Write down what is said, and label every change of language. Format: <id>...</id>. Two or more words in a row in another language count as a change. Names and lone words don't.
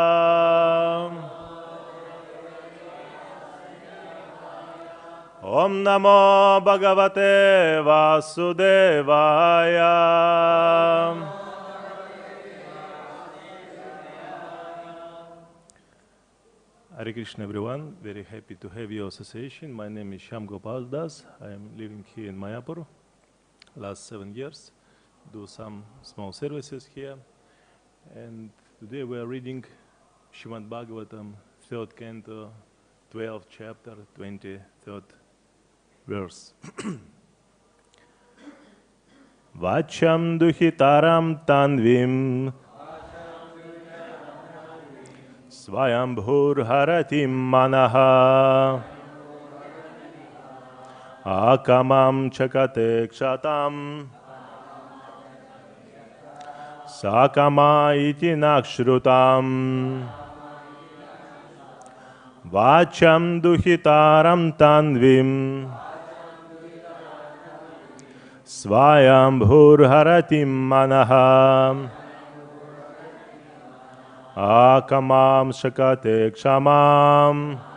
<sa>Om Namo Bhagavate Vasudevaya. Hare Krishna</sa> <en>everyone, very happy to have your association. My name is Shyam Gopal Das. I am living here in Mayapur last 7 years, do some small services here. And today we are reading Śrīmad-Bhāgavatam, 3rd canto, 12th chapter, 23rd verse.</en> <sa>Vācam duhitaram tanvīm svayambhūr haratīm manaḥ akāmāṁ cakate kṣattaḥ sa-kāma iti śrutam vācam duhitaram tanvīm svayambhūr haratīm manaḥ akāmāṁ cakate kṣattaḥ</sa>